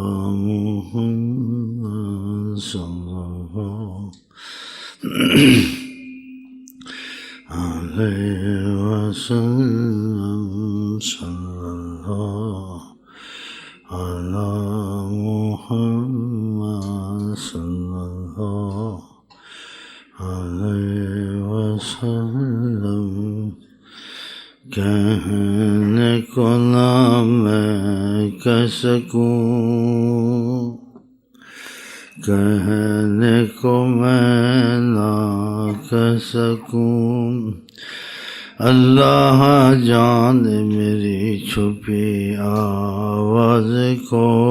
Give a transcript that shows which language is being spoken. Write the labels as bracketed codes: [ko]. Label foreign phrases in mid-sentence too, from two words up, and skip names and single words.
[ar] محمد صلى الله عليه وسلم صلى الله على محمد صلى الله عليه وسلم. [hi] कहने को ना मैं कह सकूं, कहने को मैं ना कह सकूं, अल्लाह जाने मेरी छुपी आवाज़ को,